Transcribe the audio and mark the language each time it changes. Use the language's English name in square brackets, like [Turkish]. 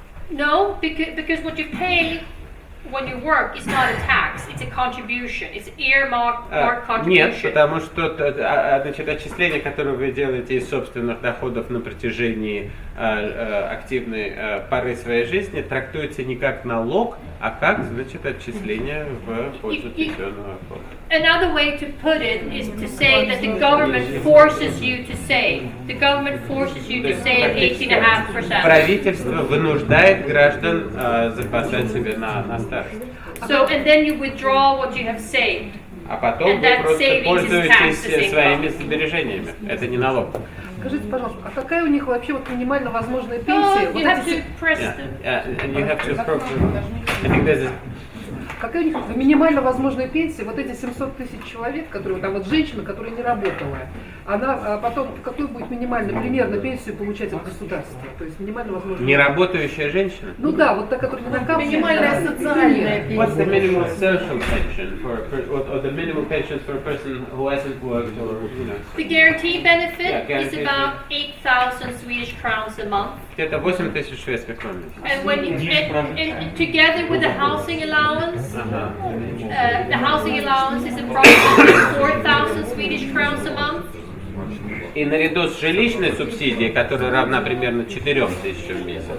[English] No, because what you pay when you work is not a tax, it's a contribution, it's earmarked contribution. [Russian] Нет, потому что значит, отчисления, которые вы делаете из собственных доходов на протяжении активной поры своей жизни, трактуются не как налог, а как, значит, отчисление в пользу пенсионного фонда. [English] Another way to put it is to say that the government forces you to save. The government forces you to save 18.5%. [Russian] Правительство вынуждает граждан запасать себе на старость. [English] So, and then you withdraw what you have saved. [Russian] А потом вы просто пользуетесь своими сбережениями. Это не налог. Скажите, пожалуйста, а какая у них вообще вот минимально возможная пенсия? [English] You have to press And you have to I think there's a... [Russian] Какая у них минимально возможная пенсия? Вот эти 700 тысяч человек, которые там вот женщина, которая не работала, она потом какую будет минимальную примерно пенсию получать от государства? То есть минимально возможная. Неработающая женщина? Ну да, вот та, которая не накапливает. Минимальная социальная пенсия. [English] What's the minimum social pension or the minimum pension for a person who hasn't worked or, you know? The guarantee benefit Yeah, is about 8,000 Swedish crowns a month. [Russian] Где-то 8 тысяч шведских крон. [English] And when you, and together with the housing allowance, the housing allowance is approximately 4,000 Swedish crowns a month. [Russian] И наряду с жилищной субсидией, которая равна примерно 4 тысячам в месяц,